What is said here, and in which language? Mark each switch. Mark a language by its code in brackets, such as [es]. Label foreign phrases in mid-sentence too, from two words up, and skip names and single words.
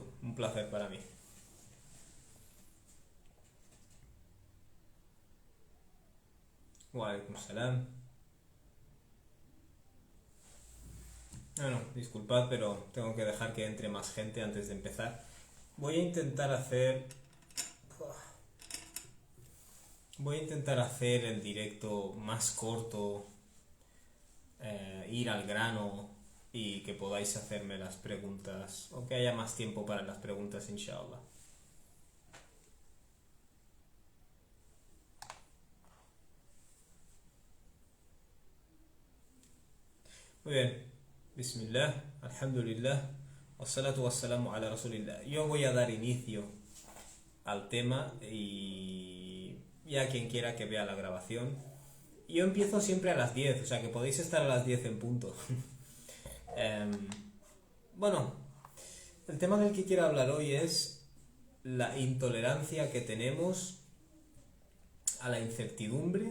[es] Un placer para mí. [ar] وعليكم السلام. [es] Bueno, disculpad, pero tengo que dejar que entre más gente antes de empezar. Voy a intentar hacer... Voy a intentar hacer el directo más corto, ir al grano y que podáis hacerme las preguntas, o que haya más tiempo para las preguntas, inshallah. Muy bien. [ar] بسم الله، الحمد لله، والصلاة والسلام على رسول الله. [es] Yo voy a dar inicio al tema y ya quien quiera que vea la grabación. Yo empiezo siempre a las 10, o sea que podéis estar a las 10 en punto. Bueno, el tema del que quiero hablar hoy es la intolerancia que tenemos a la incertidumbre.